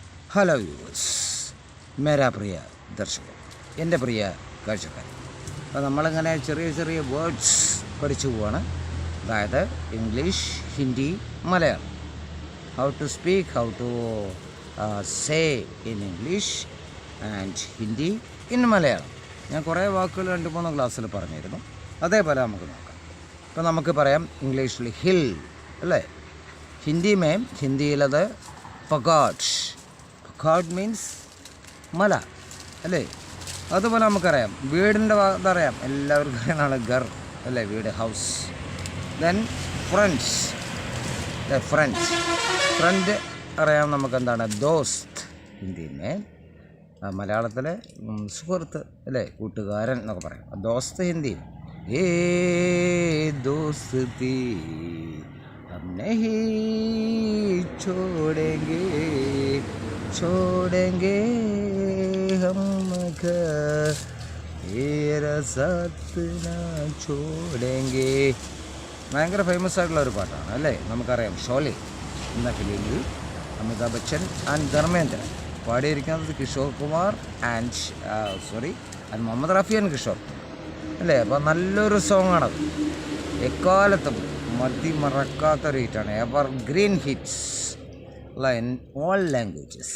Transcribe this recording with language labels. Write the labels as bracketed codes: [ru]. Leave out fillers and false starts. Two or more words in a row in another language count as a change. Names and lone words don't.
[ml] ഹലോ യൂസ് [hi] मेरा प्रिय दर्शकन, [ml] എൻ്റെ പ്രിയ കാഴ്ചക്കാരൻ. അപ്പോൾ നമ്മളിങ്ങനെ ചെറിയ ചെറിയ വേർഡ്സ് പഠിച്ചു പോവാണ്. അതായത് ഇംഗ്ലീഷ്, ഹിന്ദി, മലയാളം. [en] how to speak, how to say in English and Hindi in Malayalam. [ml] ഞാൻ കുറേ വാക്കുകൾ 2-3 ക്ലാസ്സിൽ പറഞ്ഞിരുന്നു. അതേപോലെ നമുക്ക് നോക്കാം. ഇപ്പോൾ നമുക്ക് പറയാം ഇംഗ്ലീഷിൽ ഹിൽ അല്ലേ, ഹിന്ദിയിലത് പഗാഡ്. പഗാഡ് മീൻസ് മല അല്ലേ. അതുപോലെ നമുക്കറിയാം വീടിൻ്റെ അതറിയാം, എല്ലാവർക്കും അറിയാനാണ് ഗർ അല്ലേ, വീട്, ഹൗസ്. [en] then friends, [ml] ഫ്രണ്ട് അറിയാം നമുക്ക് എന്താണ്, ദോസ്ത് ഹിന്ദിയിൽ. മലയാളത്തിലെ സുഹൃത്ത് അല്ലേ, കൂട്ടുകാരൻ എന്നൊക്കെ പറയാം. [hi] ദോസ്ത് ഹിന്ദിയിൽ ये दोस्ती हम नहीं छोड़ेंगे हम घर तेरा साथ ना छोड़ेंगे. [ml] ഭയങ്കര ഫേമസ് ആയിട്ടുള്ള ഒരു പാട്ടാണ് അല്ലേ. നമുക്കറിയാം ഷോലെ എന്ന ഫിലിമിൽ അമിതാഭ് ബച്ചൻ ആൻഡ് ധർമ്മേന്ദ്ര പാടിയിരിക്കുന്നത് കിഷോർ കുമാർ ആൻഡ് മുഹമ്മദ് റാഫി ആൻഡ് കിഷോർ അല്ലേ. അപ്പോൾ നല്ലൊരു സോങ്ങാണത്, എക്കാലത്തും മറക്കാത്തൊരു ഹിറ്റാണ്, [en] ever green hits in all languages.